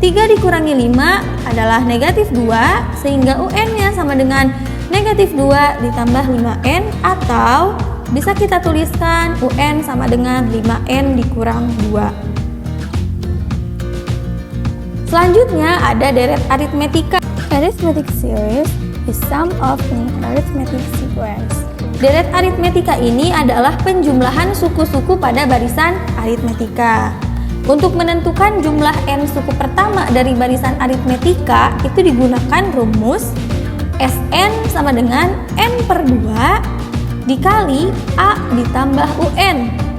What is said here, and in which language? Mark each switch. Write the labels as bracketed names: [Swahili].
[Indonesian] 3 dikurangi 5 adalah negatif 2 sehingga UN-nya sama dengan negatif 2 ditambah 5N, atau bisa kita tuliskan UN sama dengan 5N dikurang 2. Selanjutnya ada deret aritmetika. [English] Arithmetic series is sum of an arithmetic sequence. [Indonesian] Deret aritmetika ini adalah penjumlahan suku-suku pada barisan aritmetika. Untuk menentukan jumlah N suku pertama dari barisan aritmetika itu digunakan rumus Sn sama dengan N per 2 dikali A ditambah UN.